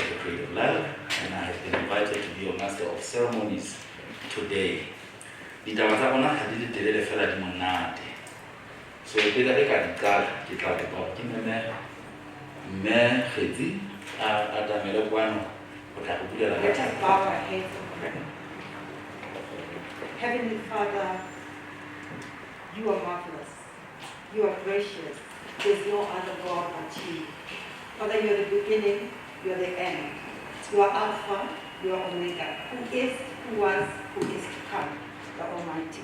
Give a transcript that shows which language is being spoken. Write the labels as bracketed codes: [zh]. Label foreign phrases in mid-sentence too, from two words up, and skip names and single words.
[en] Creative Lab, and I have been invited to be your Master of Ceremonies today. [st] Ditaba tsa rona ha di le telele fela di monate. So pele re ka di qala ke tla kopa ke mme Kgetsi a tamele kwano go tla go bulela [en] Let us bow our heads and pray. Heavenly Father, you are marvelous. You are gracious. There's no other God but you. Father, you are the beginning, you are the end. You are Alpha, you are Omega, who is, who was, who is to come, the Almighty.